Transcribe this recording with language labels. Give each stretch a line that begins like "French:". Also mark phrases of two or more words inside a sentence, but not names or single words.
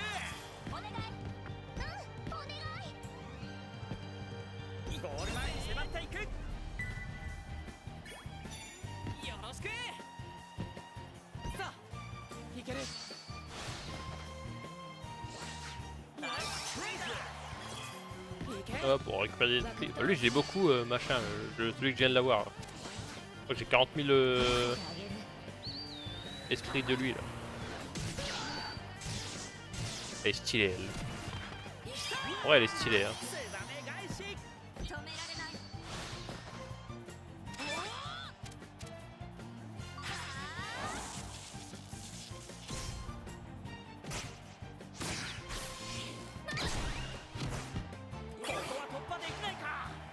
Japanese: お願い。お願い。ゴール前に迫っていく。よろしく。さあ行ける。ナイスプレイズ。行け。
French: Hop, on récupère des esprits. Lui, j'ai beaucoup machin, celui que je viens de l'avoir. Là. Je crois que j'ai 40 000 esprits de lui là. Elle est stylée elle. Ouais, elle est stylée. Hein.
Japanese: スザメ返し。止められない。ここは突破できないか。